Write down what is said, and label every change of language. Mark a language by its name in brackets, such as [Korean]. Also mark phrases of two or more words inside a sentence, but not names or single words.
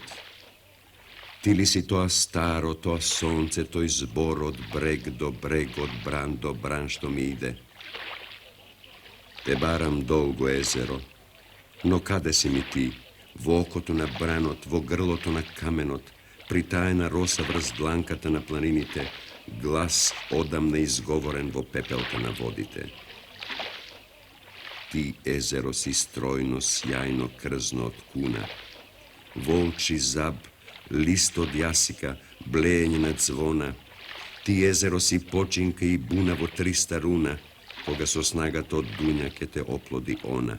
[Macedonian] Ти ли си тоа старо, тоа сонце, тој збор од брег до брег, од бран до бран што ми иде. Те барам долго езеро, но каде си ми ти, во окоту на бранот, во грлото на каменот, притајена роса врст дланката на планините, глас одамне изговорен во пепелка на водите. Ti езеро си стройно, сјајно, крзно од куна. Волчи заб, лист од јасика, блеење на звона. Ти езеро си починка и буна во 300 руна, кога со снагата од дуња ке те оплоди она.